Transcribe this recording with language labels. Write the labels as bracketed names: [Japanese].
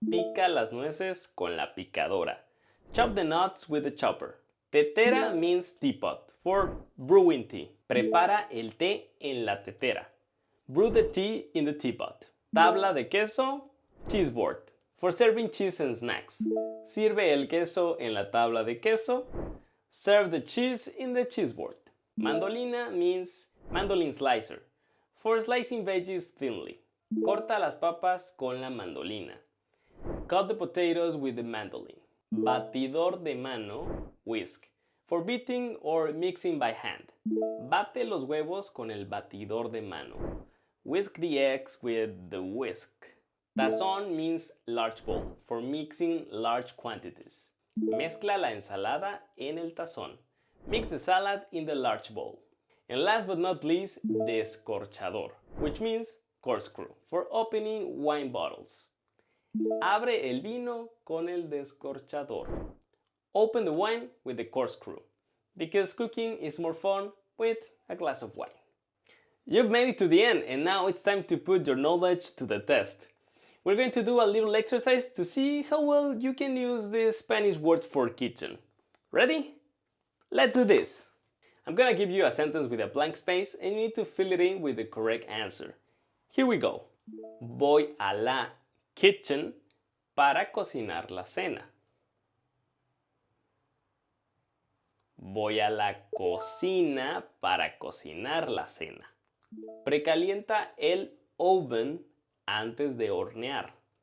[Spanish] Pica las nueces con la picadora. [English] Chop the nuts with the chopper. Tetera means teapot, for brewing tea. [Spanish] Prepara el té en la tetera. [English] Brew the tea in the teapot. Tabla de queso, cheese board, for serving cheese and snacks. [Spanish] Sirve el queso en la tabla de queso. [English] Serve the cheese in the cheese board. Mandolina means mandolin slicer, for slicing veggies thinly. [Spanish] Corta las papas con la mandolina. [English] Cut the potatoes with the mandolin. Batidor de mano, whisk, for beating or mixing by hand. [Spanish] Bate los huevos con el batidor de mano. [English] Whisk the eggs with the whisk. Tazón means large bowl, for mixing large quantities. [Spanish] Mezcla la ensalada en el tazón. [English] Mix the salad in the large bowl. And last but not least, descorchador, which means corkscrew, for opening wine bottles. [Spanish] Abre el vino con el descorchador. [English] Open the wine with the corkscrew, because cooking is more fun with a glass of wine. You've made it to the end, and now it's time to put your knowledge to the test. We're going to do a little exercise to see how well you can use the Spanish word for kitchen. Ready? Let's do this! I'm gonna give you a sentence with a blank space and you need to fill it in with the correct answer. Here we go. [Spanish] Voy a la kitchen para cocinar la cena. Voy a la cocina para cocinar la cena. Precalienta el oven antes de hornear.